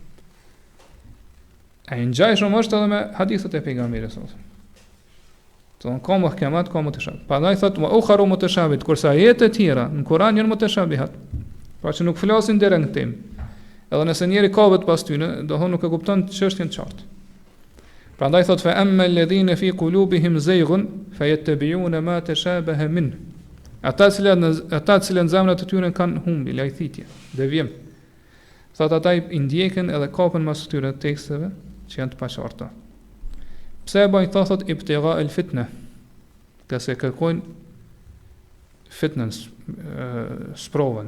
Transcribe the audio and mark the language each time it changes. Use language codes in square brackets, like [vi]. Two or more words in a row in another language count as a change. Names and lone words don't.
[sq] E ngjajshëm është edhe me hadithet e pejgamberit [ar] صلى الله عليه وسلم. [sq] Do ka muhkamat, ka mutashabih. Pastaj thotë [ar] وأخر متشابه, [sq] kurse ajete tjera në Kur'an janë mutashabihat. Pra që nuk flasin direkt në temë. Edhe nëse njeri ka vetë pas tyne, do thonë nuk e kupton çështjen e qartë. Prandaj thotë [ar] فأما الذين في قلوبهم زيغ فيتبعون ما تشابه من. [sq] Ata që në zemrat e tyre kanë humbi, lajthitje, devijim. Thotë ata i ndjekin edhe kapën mas këtyre teksteve që janë të paqarta. Pse e bajnë thotë [ar] ابتغاء الفتنة, [sq] këse kërkojnë fitnën, sprovën.